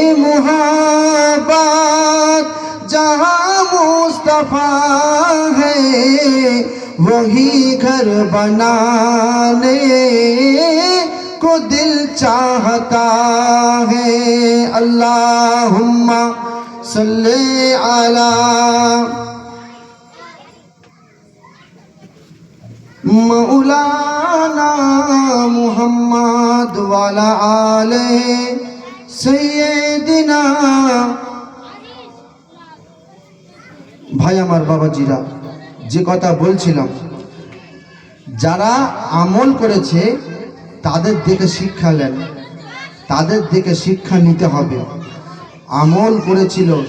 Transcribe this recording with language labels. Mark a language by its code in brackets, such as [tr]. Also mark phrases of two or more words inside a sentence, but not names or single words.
[ur] محبت جہاں مصطفیٰ ہے وہی گھر بنانے کو دل چاہتا ہے [ar] اللہم صلی علی مولانا محمد وعلی آل سیدنا [bn] ভাই আমার বাবাজিরা যে কথা বলছিলাম যারা আমল করেছে তাদের দেখে শিক্ষা নেন তাদের দেখে শিক্ষা নিতে হবে আমল করেছিল